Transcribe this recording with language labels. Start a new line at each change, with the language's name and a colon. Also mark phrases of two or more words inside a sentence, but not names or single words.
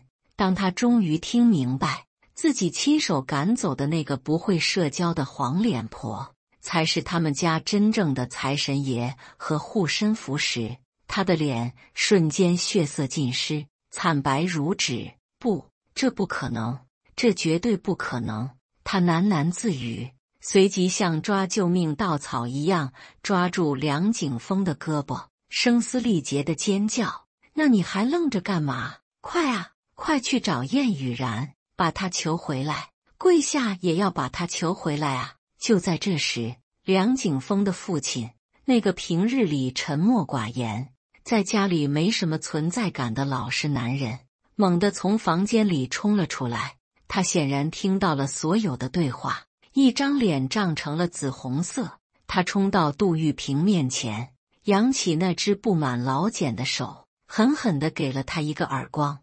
Chinese: 當他終於聽明白自己親手趕走的那個不會社交的黃臉婆才是他們家真正的財神爺和護身符時，他的臉瞬間血色盡失，慘白如紙。不，這不可能，這絕對不可能。他喃喃自語，隨即像抓救命稻草一樣抓住梁景峰的胳膊，聲嘶力竭的尖叫：那你還愣着幹嘛？快啊，快去找燕雨然，把他求回來，跪下也要把他求回来啊！就在这时，梁景峰的父親，那個平日裡沉默寡言，在家裡沒什麼存在感的老實男人，猛地從房間裡衝了出來。他顯然聽到了所有的對話，一張臉漲成了紫紅色。他衝到杜玉萍面前，揚起那只布滿老繭的手，狠狠地給了他一個耳光。